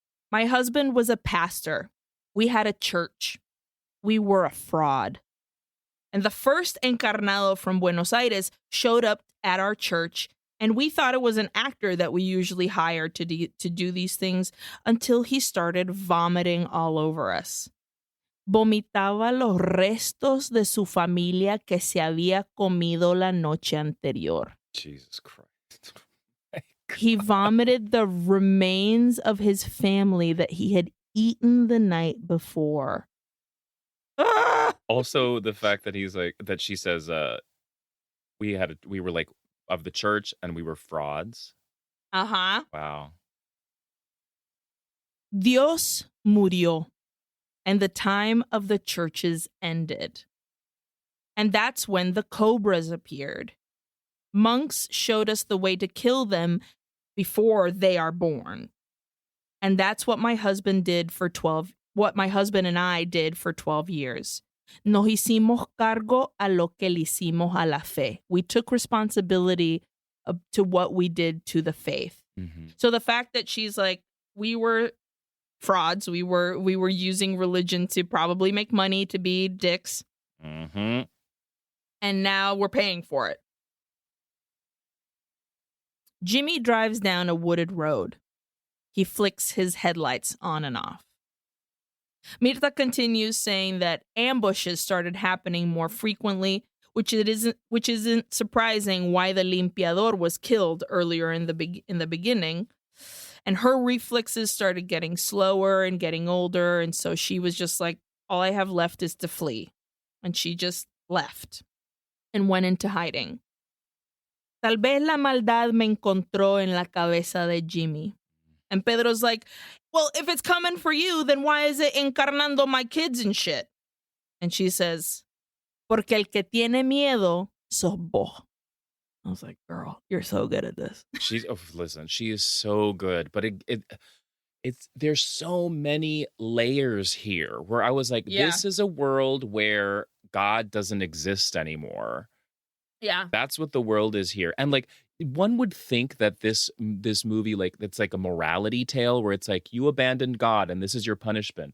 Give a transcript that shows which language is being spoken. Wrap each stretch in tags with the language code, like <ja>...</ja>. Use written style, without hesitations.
<en>My husband was a pastor. We had a church. We were a fraud. And the first encarnado from Buenos Aires showed up at our church, and we thought it was an actor that we usually hire to do these things until he started vomiting all over us.</en> <es>Vomitaba los restos de su familia que se había comido la noche anterior.</es> <en>Jesus Christ. He vomited the remains of his family that he had eaten the night before. Also, the fact that he's like, that she says, we were like of the church and we were frauds. Uh-huh. Wow.</en> <es>Dios murió,</es> <en>and the time of the churches ended. And that's when the cobras appeared. Monks showed us the way to kill them before they are born. And that's what my husband and I did for 12 years.</en> <es>Nos hicimos cargo a lo que le hicimos a la fe.</es> <en>We took responsibility to what we did to the faith. Mm-hmm. So the fact that she's like, we were frauds, we were using religion to probably make money, to be dicks. Mm-hmm. And now we're paying for it. Jimmy drives down a wooded road. He flicks his headlights on and off. Mirta continues saying that ambushes started happening more frequently, which isn't surprising why the limpiador was killed earlier in the beginning. And her reflexes started getting slower and getting older, and so she was just like, all I have left is to flee. And she just left and went into hiding.</en> <es>Tal vez la maldad me encontró en la cabeza de Jimmy.</es> <en>And Pedro's like, well, if it's coming for you, then why is it encarnando my kids and shit? And she says,</en> <es>porque el que tiene miedo sos vos.</es> <en>I was like, girl, you're so good at this. Listen, she is so good, but it's there's so many layers here where I was like, This is a world where God doesn't exist anymore. Yeah. That's what the world is here. And like, one would think that this movie, like, it's like a morality tale where it's like, you abandoned God and this is your punishment.</en>